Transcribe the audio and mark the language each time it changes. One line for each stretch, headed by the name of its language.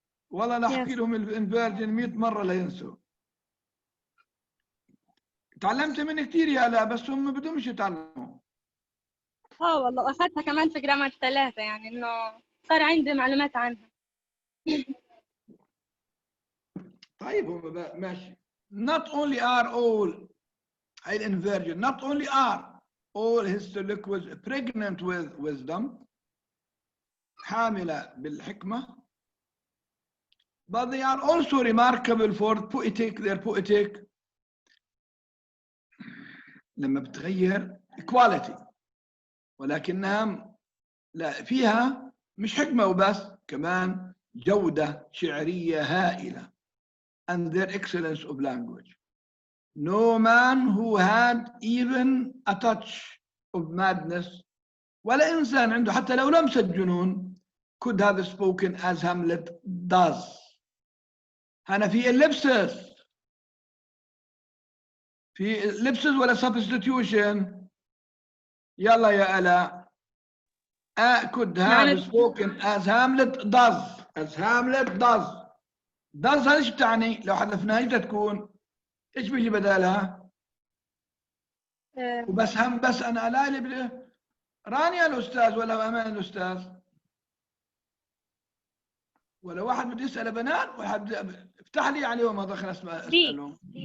Arabic: والله نحكي لهم الانفيرجن 100 مره لينسوا. تعلمت من كثير يا لا، بس هم ما بدهمش يتعلموا. والله اخذتها كمان في جرامر 3، يعني انه صار عندي معلومات عنها. طيب هم ماشي.
English: not only are all الانفيرجن not only are all his liquids pregnant with wisdom
Arabic: حاملة بالحكمة
English: but they are also remarkable for their poetic
Arabic: لما بتغير quality، ولكنها لا فيها مش حكمة وبس، كمان جودة شعرية هائلة
English: and their excellence of language. No man who had even a touch of madness
Arabic: ولا إنسان عنده حتى لو لمسة جنون
English: could have spoken as Hamlet does.
Arabic: هنا في ellipsis، في ellipsis ولا substitution؟ يلا يا ألا.
English: could have spoken as Hamlet does. as Hamlet does.
Arabic: does هذا ايش بتعني؟ لو حذفناها ايش تكون؟ ايش بيجي بدالها؟ وبس هم بس انا لا اللي رانيا الاستاذ ولا امان الاستاذ؟ ولا واحد بده يسال بنات، واحد افتح لي عليهم ما دخل اسالهم.